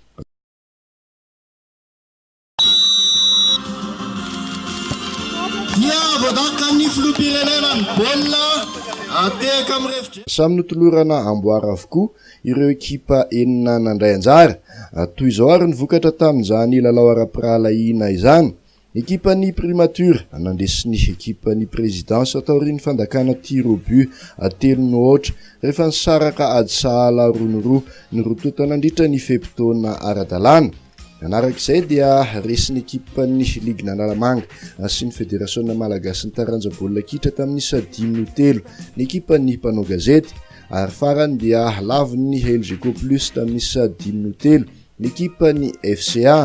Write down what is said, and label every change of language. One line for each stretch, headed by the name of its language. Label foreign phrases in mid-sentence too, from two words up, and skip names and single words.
Malagasy: Samy notolorana amboara avokoa ireo ekipa enina nandray anjara. Toy izao ary ny vokatra tamin'izany lalao ara-piralahiana izany. Ekipan'ny primature nandesiny ekipan'ny présidence taorian'ny fandakana
French: tir au but
Malagasy: 3-0 rehefa nisaraka ady sahala 2-2 ny rototo nandritra ny fepitaona ara-dalàna. Narak'izay dia resin'ny ekipan'ny Ligue Nanalamanga sy ny Fédération Malagasy ny taranja baolina kitra tamin'ny 5-3 ny ekipan'ny mpanao gazety ary farany dia lavin'ny Elgeco Plus tamin'ny 5-3 ny ekipan'ny FCA.